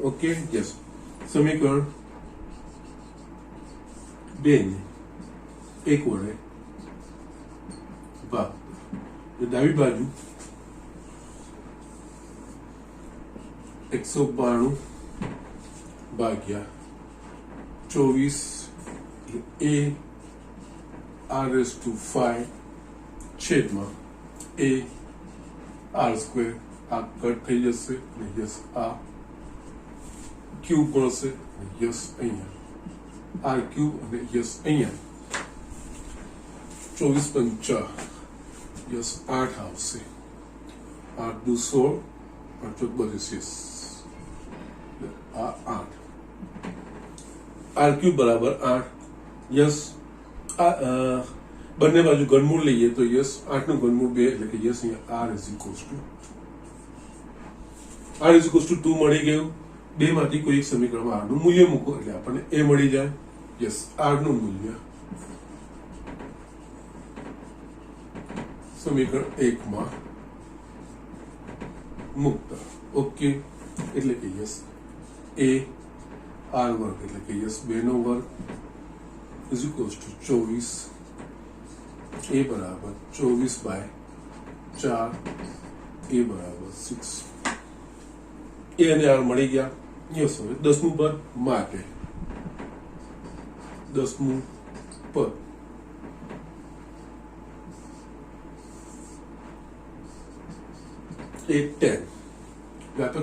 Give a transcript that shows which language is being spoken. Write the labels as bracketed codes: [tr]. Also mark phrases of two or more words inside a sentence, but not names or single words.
[gu] ઓકે, યસ, સમીકરણ 2 ને 1 વડે ભાગ. ડાબી બાજુ 192 ભાગ્યા 24 [en] a r raised to 5 [gu] છેદમાં [en] a r square. [gu] આ કટ થઈ જશે અને યસ આ ક્યુબ મળશે, યસ અહીંયા r ક્યુબ અને યસ અહીંયા 24 5 યસ 8 આવશે. 8 દુ 16, 8 32, આ 8 r ક્યુબ બરાબર 8. યસ, આ બંને બાજુ ઘનમૂળ લઈએ તો યસ 8 નું ઘનમૂળ 2 એટલે કે યસ અહીંયા [en] r is equals to 2 [gu] મળી ગયું. બે માંથી કોઈ એક સમીકરણમાં r નું મૂલ્ય મૂકો એટલે આપણને a મળી જાય. યસ, r નું મૂલ્ય સમીકરણ 1 માં મૂકતા. ઓકે, એટલે કે યસ a r વર્ગ એટલે કે યસ 2 નો વર્ગ [en] is equals to 24, [gu] a બરાબર 24/4, a બરાબર 6. a અને r મળી ગયા. યસ, હવે 10મું પદ માટે 10મું પદ a10 વ્યાપક